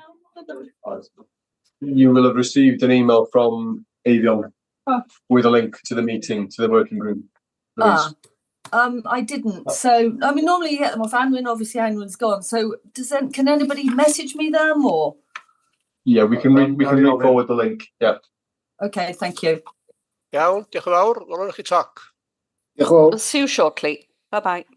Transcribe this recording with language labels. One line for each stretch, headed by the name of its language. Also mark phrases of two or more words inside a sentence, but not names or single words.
English: You will have received an email from Avion with a link to the meeting, to the working group. I didn't. So, I mean, normally you get them off Anwin. Obviously, Anwin's gone. So, can anybody message me them or? Yeah, we can re-forward the link. Yeah. Okay, thank you.
Welsh: Iawn, diolch yn fawr. Welwn chi toc.
English: We'll see you shortly. Bye-bye.